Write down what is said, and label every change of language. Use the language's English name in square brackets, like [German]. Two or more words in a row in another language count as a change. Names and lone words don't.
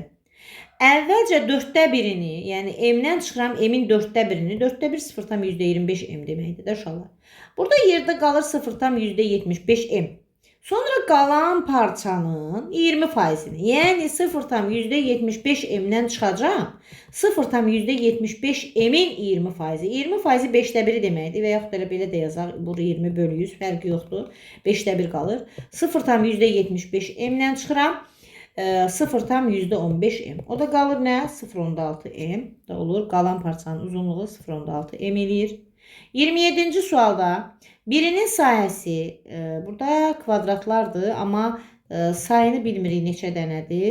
[Azerbaijani] Əvvəlcə 4də birini, yəni m-dən çıxıram, m-in 4də birini, 4də 1 0,25m deməkdir də uşaqlar. Burada yerdə qalır 0,75m. Sonra qalan parçanın 20%-ni, yəni 0,75m-dən çıxacaq. 0,75m-in 20%. 20%-i 5də 1 deməkdir və yaxud da belə də yazaq. Burada 20 bölü 100 fərqi yoxdur. 5də 1 qalır. 0,75m-dən çıxıram. 0,15m. O da qalır nə? 0,16m da olur. Qalan parçanın uzunluğu 0,16m eləyir. 27-ci sualda birinin sahəsi, burada kvadratlardır, amma sayını bilmirik neçə dənədir.